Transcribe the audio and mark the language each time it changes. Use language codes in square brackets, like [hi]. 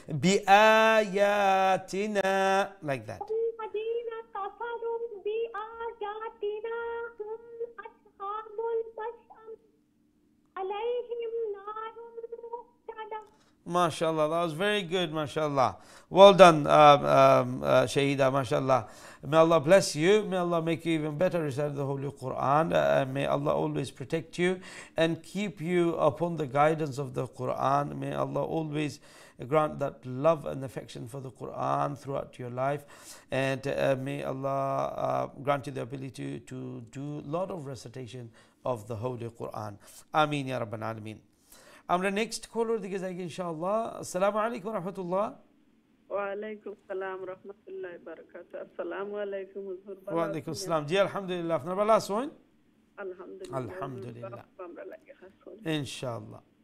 [ar] بآياتنا, [en] like that. [ar] والذين كفروا بآياتنا هم أصحاب المشأمة عليهم نار مؤصدة. [en] MashaAllah, that was very good, MashaAllah. Well done, Shahida, MashaAllah. May Allah bless you. May Allah make you even better recite the Holy Quran. May Allah always protect you and keep you upon the guidance of the Quran. May Allah always grant that love and affection for the Quran throughout your life. And may Allah grant you the ability to do a lot of recitation of the Holy Quran. Ameen ya Rabban Alameen. [bn] আমরা next colour দিকে যাই ইনশাআল্লাহ। আসসালামু আলাইকুম রাহমাতুল্লাহ। ওয়া আলাইকুম সালাম রাহমাতুল্লাহি ওয়া বারাকাতুহু। আসসালামু আলাইকুম হুজুর। ওয়া আলাইকুম আসসালাম। জি আলহামদুলিল্লাহ, আপনারা ভালো আছেন? আলহামদুলিল্লাহ। আলহামদুলিল্লাহ। আমরা লাগে খাসন ইনশাআল্লাহ।